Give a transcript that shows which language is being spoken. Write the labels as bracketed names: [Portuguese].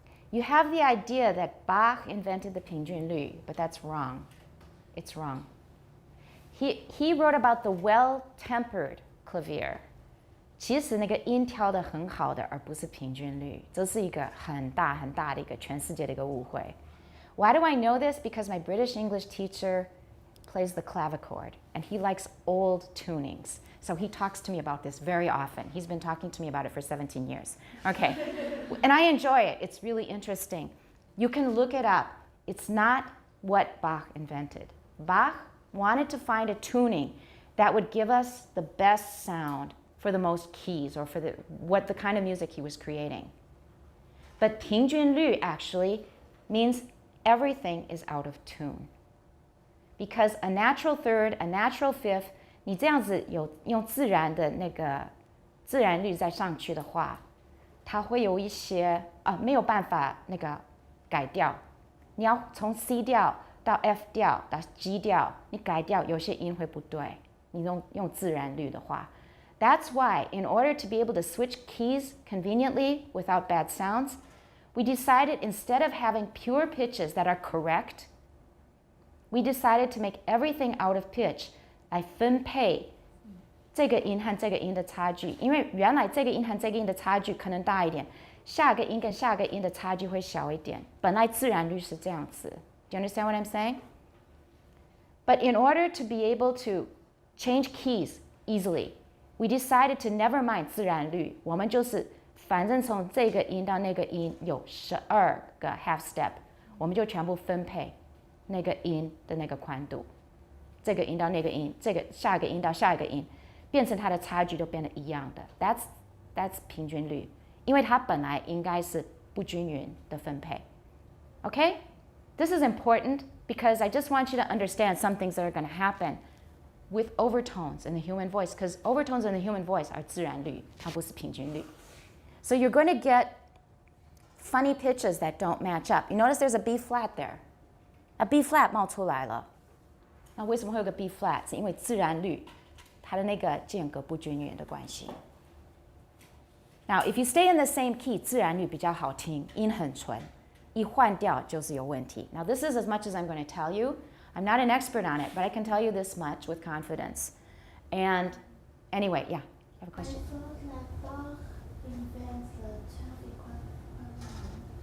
[English] You have the idea that Bach invented the 平均律, but that's wrong. It's wrong. He wrote about the well-tempered clavier. [Chinese] 其实那个音调得很好的，而不是平均律，这是一个很大很大的一个全世界的一个误会。 [English] Why do I know this? Because my British English teacher plays the clavichord, and he likes old tunings. So he talks to me about this very often. He's been talking to me about it for 17 years. Okay, and I enjoy it. It's really interesting. You can look it up. It's not what Bach invented. Bach wanted to find a tuning that would give us the best sound for the most keys, or for the kind of music he was creating. But 平均律 actually means everything is out of tune. Because a natural third, a natural fifth, [Chinese] 你这样子用自然的那个自然律再上去的话，它会有一些没有办法那个改掉。你要从 C 调到 F 调到 G 调，你改掉有些音会不对。你用自然律的话。 [English] That's why, in order to be able to switch keys conveniently without bad sounds, we decided instead of having pure pitches that are correct, we decided to make everything out of pitch [Chinese] 来分配这个音和这个音的差距，因为原来这个音和这个音的差距可能大一点，下个音跟下个音的差距会小一点。本来自然律是这样子。 [English] Do you understand what I'm saying? But in order to be able to change keys easily, we decided to never mind [Chinese] 自然律，我们就是反正从这个音到那个音有12个 half step， 我们就全部分配那个音的那个宽度，这个音到那个音，这个下一个音到下一个音，变成它的差距都变得一样的。 [English] That's [Chinese] 平均律，因为它本来应该是不均匀的分配。 [English] Okay? This is important because I just want you to understand some things that are going to happen with overtones in the human voice, because overtones in the human voice are [Chinese] 自然律，它不是平均律。 [English] So you're going to get funny pitches that don't match up. You notice there's a B flat there. A B flat [Chinese] 冒出来了。那为什么会有个 B flat？ 是因为自然律它的那个间隔不均匀的关系。 [English] Now, if you stay in the same key, [Chinese] 自然律比较好听，音很纯。一换调就是有问题。 [English] Now, this is as much as I'm going to tell you. I'm not an expert on it, but I can tell you this much with confidence. And anyway, yeah, I have a question. I thought that Bach invents the 12 equal.